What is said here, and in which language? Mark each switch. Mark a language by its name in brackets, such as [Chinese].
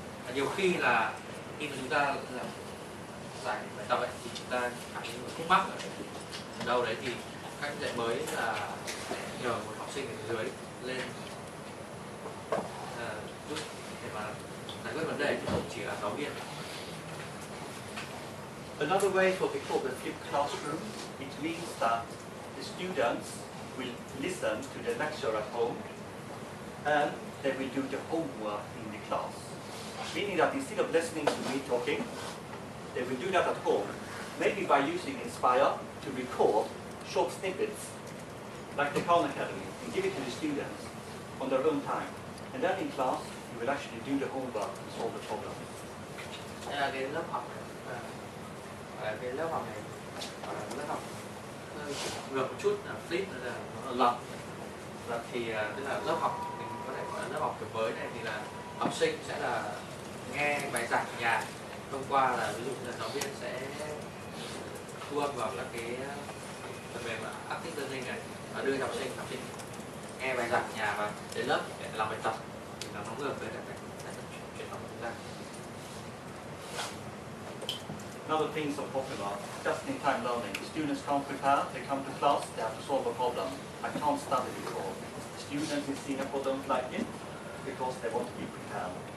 [Vietnamese] Và nhiều khi là khi mà chúng ta làm giải bài tập ấy, thì chúng ta cảm thấy một khúc mắc ở đâu đấy thì cách dạy mới là nhờ một học sinh ở dưới lên giúp để mà giải quyết vấn đề chứ không chỉ là giáo viên. [English] Another way is what we call the flipped classroom. It means that the students will listen to the lecture at home and they will do the homework in the class. Meaning that instead of listening to me talking, they will do that at home, maybe by using Inspire to record short snippets, like the Khan Academy, and give it to the students. on their own time. And then in class, you will actually do the homework and solve the problem. [Vietnamese] Đây là cái lớp học này. Cái lớp học này lớp học hơi ngược một chút là flip là nó lặp. Là thì tức là lớp học mình có thể gọi là lớp học kiểu mới này thì là học sinh sẽ là nghe bài giảng ở nhà thông qua là ví dụ như là giáo viên sẽ thu âm vào các cái phần mềm active learning này và đưa học sinh nghe bài giảng ở nhà và đến lớp để làm bài tập thì nó ngược với lại cái truyền thống của chúng ta. [English] Another thing so popular, just-in-time learning. Students can't prepare, they come to class, they have to solve a problem. I can't study before. Students in Singapore don't like it because they want to be prepared.